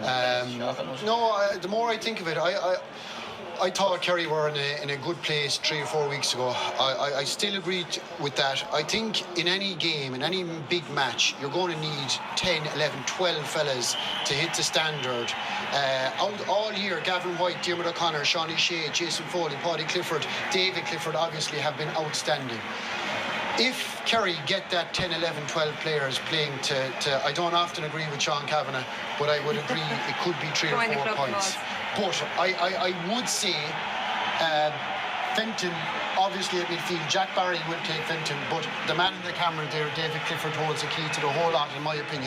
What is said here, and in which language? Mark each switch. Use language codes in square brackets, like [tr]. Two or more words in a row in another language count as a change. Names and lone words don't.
[en] No, the more I think of it, I thought Kerry were in a good place 3 or 4 weeks ago. I still agree with that. I think in any game, in any big match, you're going to need 10, 11, 12 fellas to hit the standard. All year, Gavin White, Diarmuid O'Connor, Sean O'Shea, Jason Foley, Paddy Clifford, David Clifford obviously have been outstanding. If Kerry get that 10, 11, 12 players playing to I don't often agree with Sean Kavanagh, but I would agree it could be 3 or 4 points. But I would say Fenton, obviously at midfield, Jack Barry will take Fenton, but the man in the camera there, David Clifford, holds the key to the whole lot, in my opinion.